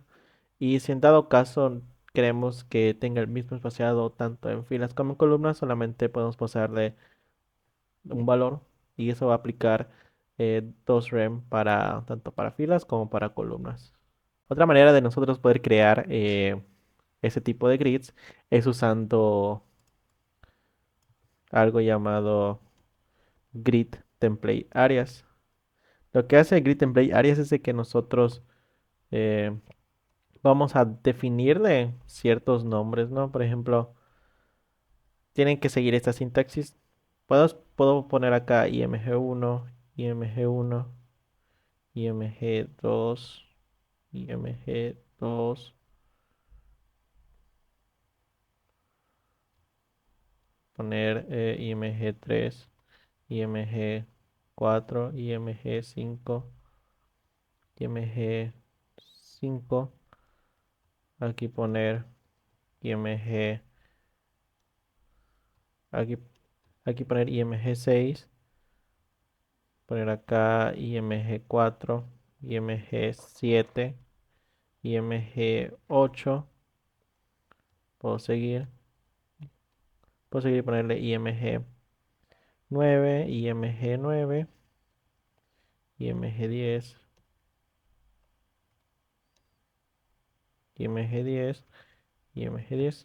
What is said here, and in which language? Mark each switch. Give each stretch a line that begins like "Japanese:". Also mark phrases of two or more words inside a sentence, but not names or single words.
Spanish: Y si en dado caso queremos que tenga el mismo espaciado tanto en filas como en columnas, solamente podemos pasarle un valor y eso va a aplicar 2 rem para tanto para filas como para columnas. Otra manera de nosotros poder crear ese tipo de grids es usando algo llamado
English: grid template areas.
Spanish: Lo que hace
English: grid template areas
Spanish: es de que nosotros eh, vamos a definirle ciertos nombres, ¿no? Por ejemplo, tienen que seguir esta sintaxis. Puedo poner acá img1, img1, img2, img2, poner img3, img4, img5, img5, aquí poner img, aquí, aquí poner img6, poner acá img4, img7, img8, puedo seguir, puedo seguir y ponerle img9, img9, img10, img10, img10.